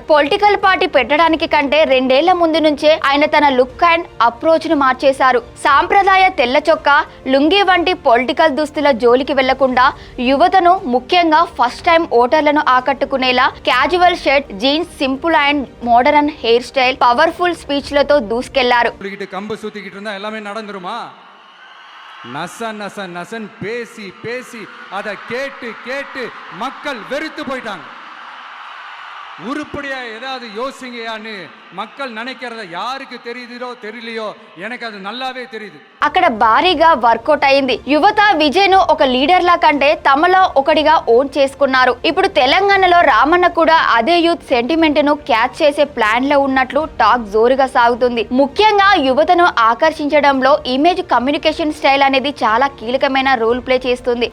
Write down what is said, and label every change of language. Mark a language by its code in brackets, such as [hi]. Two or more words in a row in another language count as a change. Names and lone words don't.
[en] political party [te] పెట్టడానికి కంటే 2 ఏళ్ల ముందు నుంచే ఆయన తన [en] look and approach [te] ను మార్చేశారు. సాంప్రదాయ తెల్ల చొక్కా, లుంగీ వంటి పొలిటికల్ దుస్తుల జోలికి వెళ్లకుండా యువతను, ముఖ్యంగా [en] first time voters [te] ఆకట్టుకునేలా [en] casual shirt, jeans, simple and modern hair style, powerful speeches [te] దూసుకెళ్లారు. [ta] கம்பு சுத்திக்கிட்டு இருந்தா எல்லாமே நடந்துருமா? நசன் நசன் நசன் பேசி பேசி அதை கேட்டு கேட்டு மக்கள் வெறுத்து போயிட்டாங்க. உருப்படியா ஏதாவது யோசிங்கயான்னு மக்கள் நினைக்கிறத யாருக்கு தெரியுதோ தெரியலையோ, எனக்கு அது நல்லாவே தெரியுது. [te] అక్కడ భారీగా వర్కౌట్ అయింది. యువత విజయ్ ను ఒక లీడర్ లా కంటే తమలో ఒకటిగా ఓన్ చేసుకున్నారు. ఇప్పుడు తెలంగాణలో రామన్న కూడా అదే [en] youth sentiment [te] ను క్యాచ్ చేసే ప్లాన్ లో ఉన్నట్లు టాక్ జోరుగా సాగుతుంది. ముఖ్యంగా యువతను ఆకర్షించడంలో [en] image communication style [te] అనేది చాలా కీలకమైన [en] role play [te] చేస్తుంది.